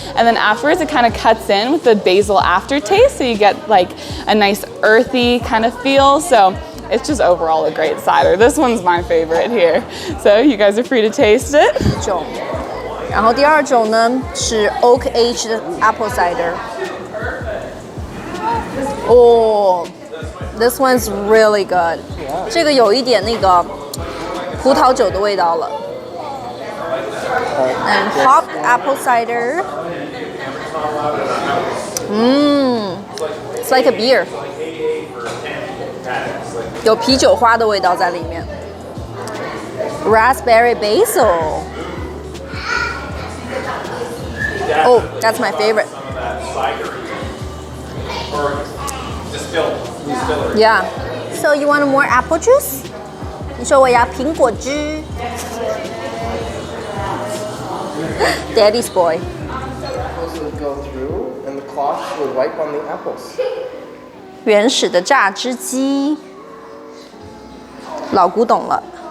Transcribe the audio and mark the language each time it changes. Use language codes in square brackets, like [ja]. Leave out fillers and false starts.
[en] And then afterwards, it kind of cuts in with the basil aftertaste. So you get like a nice earthy kind of feel. So it's just overall a great cider. This one's my favorite here. So you guys are free to taste it. [zh] 然后第二种呢是 [en] oak aged apple cider. Oh, this one's really good. [zh] 这个有一点那个葡萄酒的味道了。 [en] And hopped apple cider. It's like a beer. [zh] 有啤酒花的味道在里面。 [en] Raspberry basil. Oh, that's my favorite. Yeah. So you want more apple juice? [zh] 你说我要苹果汁。 [en] Daddy's boy. Apples would go through, and the cloth would wipe on the apples. [zh] 原始的榨汁机，老古董了。